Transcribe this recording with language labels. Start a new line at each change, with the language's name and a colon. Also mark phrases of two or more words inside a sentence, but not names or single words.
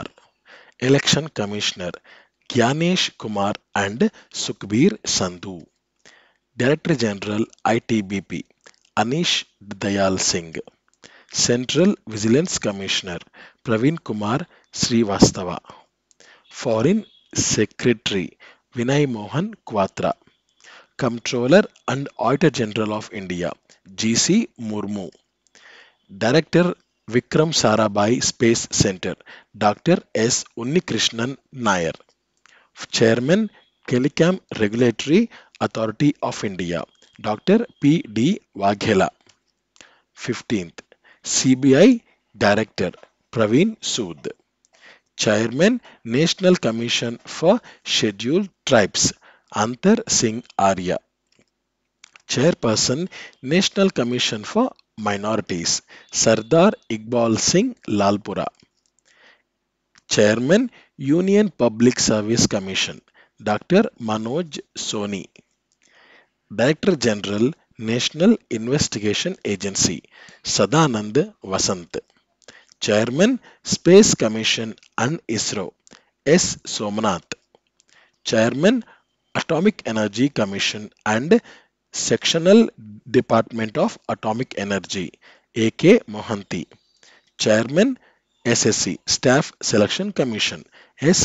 English: Election Commissioner Gyanesh Kumar and Sukhbir Sandhu. Director General ITBP Anish Dayal Singh. Central Vigilance Commissioner Praveen Kumar Srivastava. Foreign Secretary Vinay Mohan Quatra. Comptroller and Auditor General of India GC Murmu. Director Vikram Sarabhai Space Center Dr. S. Unnikrishnan Nair. Chairman Telecom Regulatory Authority of India Dr. P.D. Waghela. 15th, CBI Director Praveen Sood. Chairman National Commission for Scheduled Tribes Antar Singh Arya. Chairperson National Commission for Minorities Sardar Iqbal Singh Lalpura. Chairman Union Public Service Commission Dr. Manoj Soni. Director General National Investigation Agency Sadanand Vasant. Chairman Space Commission and ISRO S. Somanath. Chairman Atomic Energy Commission and Sectional Department of Atomic Energy A.K. Mohanty. Chairman SSC Staff Selection Commission S.